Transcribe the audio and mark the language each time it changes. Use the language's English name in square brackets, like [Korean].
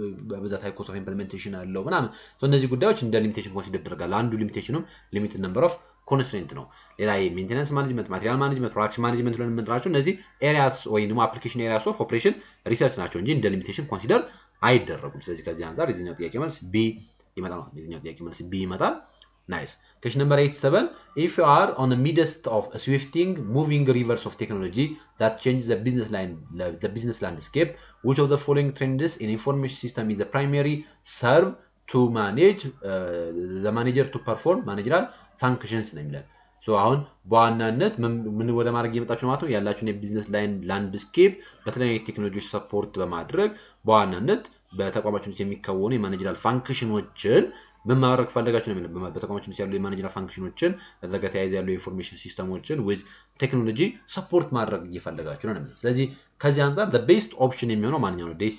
[Amharic] በብዛት ሃይ ኮስት ኦፍ ኢምፕሊሜንቴሽን አለው ምናምን so እነዚህ ጉዳዮች እንደ ሊሚቴሽን ኮንሲደር ያደርጋል አንዱ ሊሚቴሽኑም [English] limited number of constraint [Amharic] ነው ሌላ [English] maintenance management material management production management [Amharic] ብለን የምንጠራቸው እነዚህ areas ወይንም application areas of operation research ናቸው እንጂ እንደ ሊሚቴሽን ኮንሲደር አይደረጉም ስለዚህ ከዚህ አንፃር የዚህኛው ጥያቄ መልስ B ይመጣል የዚህኛው ጥያቄ መልስ B ይመጣል Nice. [English] Question number 87. If you are on the midst of a swifting, moving rivers of technology that changes the business landscape, which of the following trends in information system is the primary serve to manage the manager to perform managerial functions [Amharic] ነው የሚለን ሶ አሁን በዋናነት ምን ወደ ማድረግ እየመጣችሁ ማለት ነው ያላችሁን የቢዝነስ ላይን ላንድስኬፕ በተለያዩ ቴክኖሎጂ ሰፖርት በማድረግ በዋናነት በተቋማችን ውስጥ የሚከወኑ የማኔጀራል ፋንክሽኖችን በማድረግ ፈልጋችሁ ነው በተቋማችን ውስጥ ያሉ የማኔጀራል ፋንክሽኖችን እዛጋ ተያይዘው ያሉ ኢንፎርሜሽን ሲስተሞችን with ቴክኖሎጂ ሰፖርት ማድረግ እየፈለጋችሁ ነው ማለት ስለዚህ ከዚህ አንፃር [English] the best option [Amharic] የሚሆነው ማንኛው ነው